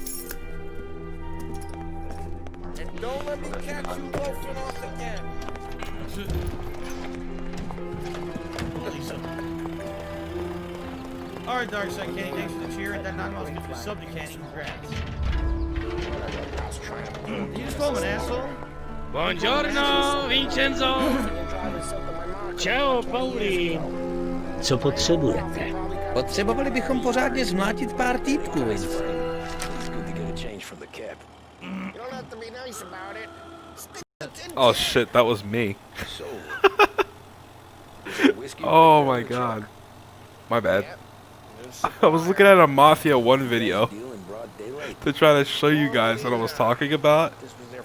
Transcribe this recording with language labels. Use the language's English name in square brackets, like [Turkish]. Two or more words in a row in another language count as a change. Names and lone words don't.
[English] And don't let me catch you loafing off again. Alright, Dark Side Kenny, thanks for the cheer. And that 9 miles gives you a sub to Kenny. Congrats. You just call him an asshole? [Italian] Buongiorno, Vincenzo! Ciao, Pauli! [Czech] Co potřebujete? Potřebovali bychom pořádně zmlátit pár týpků, Vince. [English] It's good to get a change from the cap. You don't have to be nice about it. Oh shit, that was me. Oh my god. My bad. I was looking at a Mafia 1 video to try to show you guys what I was talking about.